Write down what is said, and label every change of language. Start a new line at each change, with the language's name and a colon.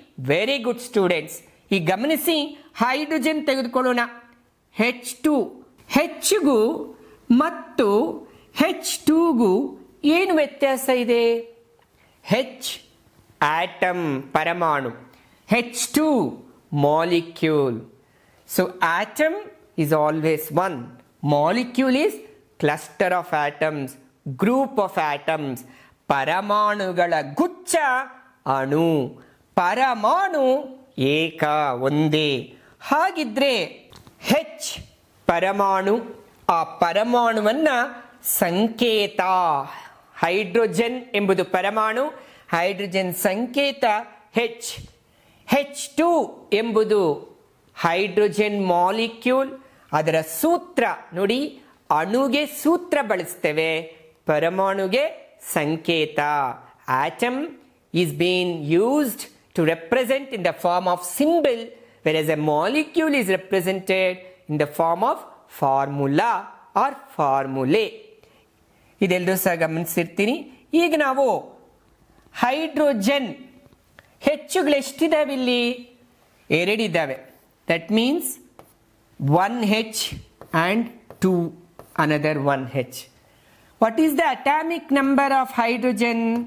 English: Very good students.
Kannada: ಈಗ ಗಮನಿಸಿ, hydrogen ತೆಗೆದುಕೊಳ್ಳೋಣ. H2, Hಗೂ ಮತ್ತು H2ಗೂ ಏನು ವ್ಯತ್ಯಾಸ ಇದೆ? H ಆಟಮ್ ಪರಮಾಣು, H2 molecule.
English: ಸೊ atom is always one, molecule is cluster of atoms, group of atoms.
Kannada: ಪರಮಾಣುಗಳ ಗುಚ್ಛ ಅಣು, ಪರಮಾಣು ಏಕ ಒಂದೇ. ಹಾಗಿದ್ರೆ H ಪರಮಾಣು, ಆ ಪರಮಾಣುವನ್ನ ಸಂಕೇತ ಹೈಡ್ರೋಜನ್ ಎಂಬುದು ಪರಮಾಣು, ಹೈಡ್ರೋಜನ್ ಸಂಕೇತ H. H2 ಎಂಬುದು ಹೈಡ್ರೋಜನ್ ಮಾಲಿಕ್ಯೂಲ್. ಅದರ ಸೂತ್ರ ನೋಡಿ, ಅಣುಗೆ ಸೂತ್ರ ಬಳಸ್ತೇವೆ, ಪರಮಾಣುಗೆ ಸಂಕೇತ.
English: Atom is being used to represent in the form of symbol, whereas a molecule is represented in the form of formula or formulae.
Kannada: ಇದೆಲ್ಲರೂ ಸಹ ಗಮನಿಸಿರ್ತೀನಿ. ಈಗ ನಾವು ಹೈಡ್ರೋಜನ್ ಹೆಚ್ಚುಗಳು ಎಷ್ಟಿದ್ದಾವೆ ಇಲ್ಲಿ? 2 ಇದ್ದಾವೆ.
English: That means 1H and 2 another 1H. What is the atomic number of hydrogen?